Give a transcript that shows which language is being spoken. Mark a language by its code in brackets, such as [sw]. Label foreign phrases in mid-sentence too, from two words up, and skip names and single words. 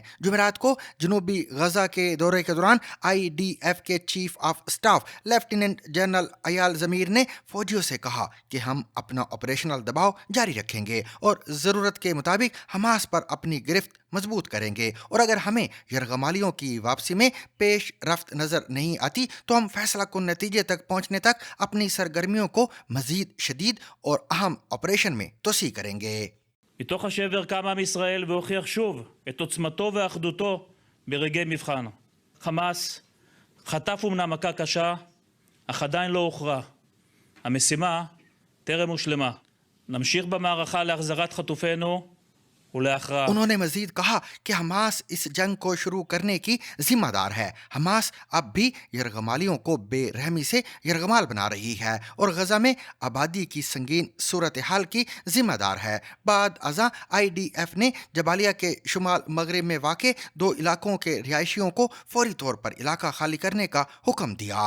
[ur] جمعرات کو جنوبی غزہ کے دورے کے دوران IDF کے [en] chief of staff lieutenant general [ur] ایال زمیر نے فوجیوں سے کہا کہ ہم اپنا آپریشنل دباؤ جاری رکھیں گے اور ضرورت کے مطابق حماس پر اپنی گرفت مضبوط کریں گے، اور اگر ہمیں یرغمالیوں کی واپسی میں پیش رفت نظر نہیں آتی تو ہم فیصلہ کن نتیجے تک پہنچنے تک اپنی سرگرمیوں کو مزید شدید اور اہم آپریشن میں توسیع کریں گے. [he] מתוך השבר קם עם ישראל והוכיח שוב את עוצמתו ואחדותו ברגעי מבחן. חמאס חטף אומנם מכה קשה, אך עדיין לא הוכרע. המשימה טרם הושלמה. נמשיך במערכה להחזרת חטופינו उलहरा। [ur] انہوں نے مزید کہا کہ حماس اس جنگ کو شروع کرنے کی ذمہ دار ہے. حماس اب بھی یرغمالیوں کو بے رحمی سے یرغمال بنا رہی ہے اور غزہ میں آبادی کی سنگین صورت حال کی ذمہ دار ہے. بعد ازاں IDF نے جبالیہ کے شمال مغرب میں واقع 2 علاقوں کے رہائشیوں کو فوری طور پر علاقہ خالی کرنے کا حکم دیا.